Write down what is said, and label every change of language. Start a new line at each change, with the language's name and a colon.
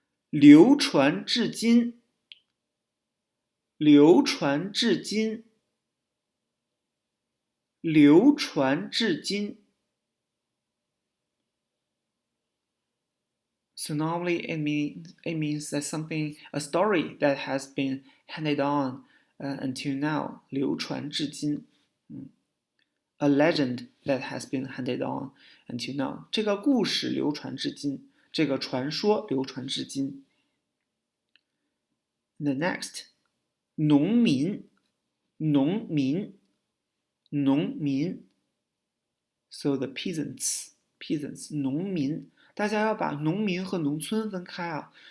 English: 流传至今 So normally it means that something, a story that has been handed on until now.
Chinese: 流传至今.
English: A legend that has been handed on until now.
Chinese: 这个故事流传至今，这个传说流传至今。
English: The next, 农民 So the peasants, 农民。
Chinese: 大家要把农民和农村分开啊。